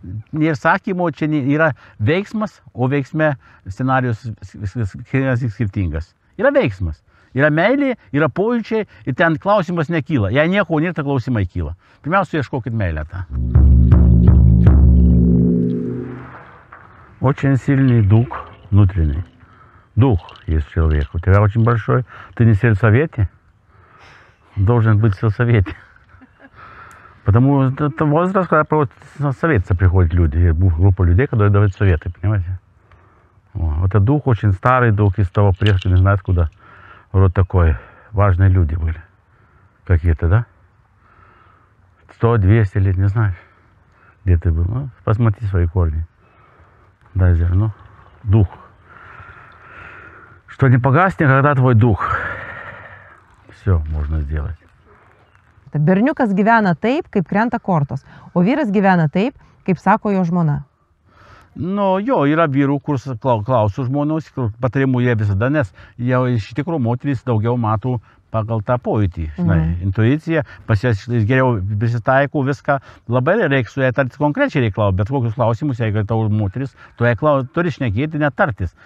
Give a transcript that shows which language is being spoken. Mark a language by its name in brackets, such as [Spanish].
[Lithuanian] Nėra sakymo, čia yra veiksmas, o veiksme scenarijus skirtingas. Yra veiksmas, yra meilė, yra pojūčiai ir ten klausimas nekyla. Jei nieko nėra, tai klausimai kyla. Pirmiausia, ieškokit meilę tą. [Russian] Очень сильный дух внутренний. Дух есть человек. У тебя очень большой. Ты не в сельсовете. Должен быть в сельсовете. Потому что это возраст, когда советиться приходят люди, группа людей, которые дают советы, понимаете? Вот этот дух очень старый дух из того предка, не знаю откуда. Вот такой. Важные люди были. Какие-то, да? 100-200 лет, не знаешь, где ты был. Ну, посмотри свои корни. Дай зерно. Дух. Что не погаснет, когда твой дух. Все можно сделать. [Lithuanian] Berniukas gyvena taip, kaip krenta kortos, o vyras gyvena taip, kaip sako jo žmona. Nu, jo, yra vyrų, kur klausiu žmonės, patarimų jie visada, nes jie iš tikrųjų moterys daugiau matų pagal tą pojūtį, žinai, intuiciją, pas jas geriau prisitaiko viską, labai reikia su jai tartis konkrečiai reikalauti, bet kokius klausimus, jeigu tau moteris, tu jai turi šnekėti, netartis.